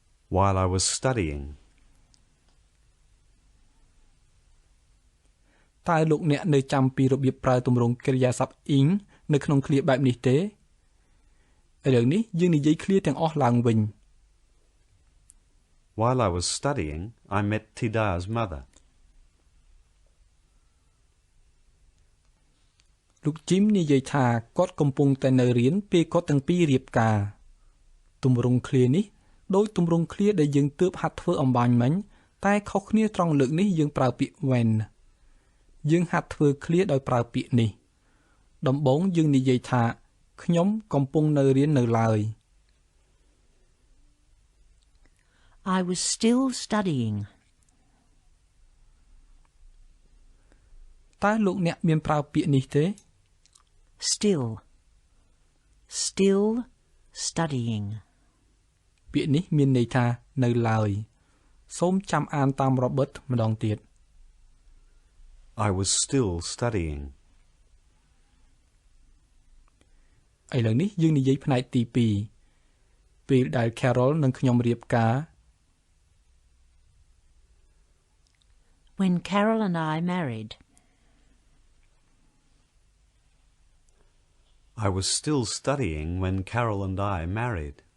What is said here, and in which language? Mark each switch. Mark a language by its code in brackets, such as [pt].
[en] while I was studying [km] តើលោកអ្នកនៅចាំពីរបៀបប្រើទម្រង់កិរិយាសព្ទ ing នៅក្នុងឃ្លាបែបនេះទេឥឡូវនេះយើងនិយាយឃ្លាទាំងអស់ឡើងវិញ [en] While I was studying I met Tida's mother [km] លោកជីមនិយាយថាគាត់កំពុងតែនៅរៀនពេលគាត់ទាំងពីររៀបការទម្រង់ឃ្លានេះដោយទម្រង់ឃ្លាដែលយើងទើបហាត់ធ្វើអំបញ្ញមិញតែខុសគ្នាត្រង់លើកនេះយើងប្រើពាក្យ when យើងហាត់ធ្វើឃ្លាដោយប្រើពាក្យនេះដំបូងយើងនិយាយថាខ្ញុំកំពុងនៅរៀននៅឡើយ [en] I was still studying. [km] តើលោកអ្នកមានប្រើពាក្យនេះទេ [en] Still studying. [km] ពាក្យនេះមានន័យថានៅឡើយសូមចាំអានតាម Robert ម្ដងទៀត [en] I was still studying [km] ឥឡូវនេះយើងនិយាយផ្នែកទី2ពេលដែល Carol និងខ្ញុំរៀបការ [en] When Carol and I married. I was still studying when Carol and I married.